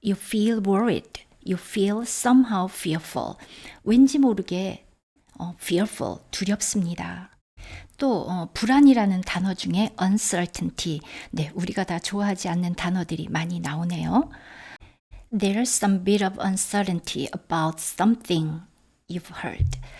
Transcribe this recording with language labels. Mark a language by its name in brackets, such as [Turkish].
[English] You feel worried. You feel somehow fearful. [Korean] 왠지 모르게 fearful, 두렵습니다. 또 불안이라는 단어 중에 uncertainty. 네, 우리가 다 좋아하지 않는 단어들이 많이 나오네요. [English] There's some bit of uncertainty about something you've heard.